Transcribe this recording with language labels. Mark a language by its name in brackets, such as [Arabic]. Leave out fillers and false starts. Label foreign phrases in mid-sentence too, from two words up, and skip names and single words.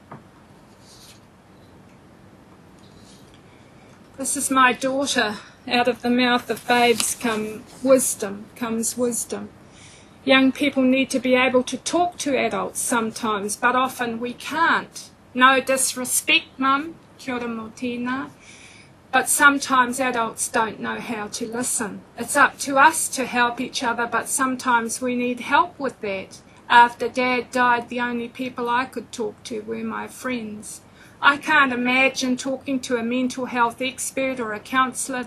[English] This is my daughter. Out of the mouth of babes comes wisdom. Young people need to be able to talk to adults sometimes, but often we can't. No disrespect, Mum, [Māori] kia ora mō tēnā, [English] but sometimes adults don't know how to listen. It's up to us to help each other, but sometimes we need help with that. After Dad died, the only people I could talk to were my friends. I can't imagine talking to a mental health expert or a counsellor.